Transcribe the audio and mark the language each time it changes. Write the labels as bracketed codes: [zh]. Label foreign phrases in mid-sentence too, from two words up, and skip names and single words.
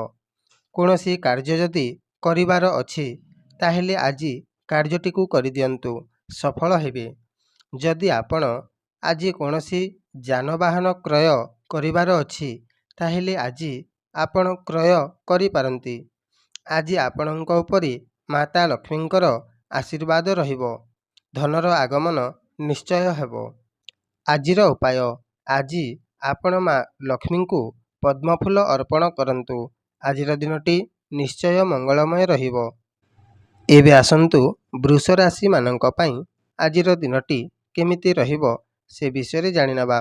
[or] କୌଣସି କାର୍ଯ୍ୟ ଯଦି କରିବାର ଅଛି ତାହେଲେ ଆଜି କାର୍ଯ୍ୟଟି କୁ କରି ଦିଅନ୍ତୁ ସଫଳ ହେବ। ଯଦି ଆପଣ ଆଜି କୌଣସି ଯାନବାହନ କ୍ରୟ କରିବାର ଅଛି ତାହେଲେ ଆଜି ଆପଣ କ୍ରୟ କରି ପାରନ୍ତି। ଆଜି ଆପଣଙ୍କ ଉପରେ ମାତା ଲକ୍ଷ୍ମୀଙ୍କର ଆଶୀର୍ବାଦ ରହିବ। ଧନର ଆଗମନ ନିଶ୍ଚୟ ହେବ। ଆଜିର ଉପାୟ ଆଜି ଆପଣ ମାଁ ଲକ୍ଷ୍ମୀ କୁ ପଦ୍ମଫୁଲ ଅର୍ପଣ କରନ୍ତୁ। ଆଜିର ଦିନଟି ନିଶ୍ଚୟ ମଙ୍ଗଳମୟ ରହିବ। ଏବେ ଆସନ୍ତୁ ବୃଷ ରାଶି ମାନଙ୍କ ପାଇଁ ଆଜିର ଦିନଟି କେମିତି ରହିବ ସେ ବିଷୟ ଜାଣିନେବା।